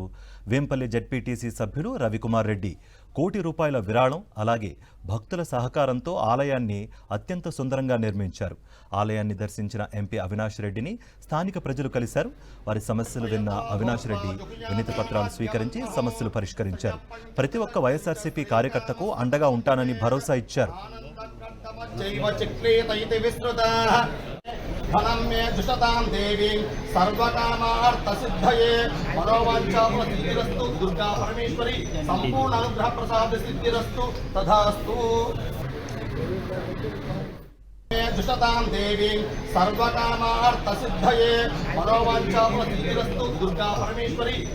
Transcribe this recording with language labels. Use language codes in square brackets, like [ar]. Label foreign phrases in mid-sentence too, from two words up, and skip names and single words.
[te] వేంపల్లి జెడ్పీటీసీ సభ్యులు రవికుమార్ రెడ్డి ₹1 కోటి విరాళం, అలాగే భక్తుల సహకారంతో ఆలయాన్ని అత్యంత సుందరంగా నిర్మించారు. ఆలయాన్ని దర్శించిన ఎంపీ అవినాష్ రెడ్డిని స్థానిక ప్రజలు కలిశారు. వారి సమస్యలు విన్న అవినాష్ రెడ్డి వినతి పత్రాలు స్వీకరించి సమస్యలు పరిష్కరించారు. ప్రతి ఒక్క వైఎస్ఆర్సీపీ కార్యకర్తకు అండగా ఉంటానని భరోసా ఇచ్చారు. [sa] धनं मे जुषतां देवी सर्वकामार्थसिद्धये मनोवाञ्छाफलसिद्धिरस्तु दुर्गा परमेश्वरी संपूर्ण अनुग्रह प्रसाद सिद्धिरस्तु तथास्तु। मे जुषतां देवी सर्वकामार्थसिद्धये मनोवाञ्छाफलसिद्धिरस्तु दुर्गा परमेश्वरी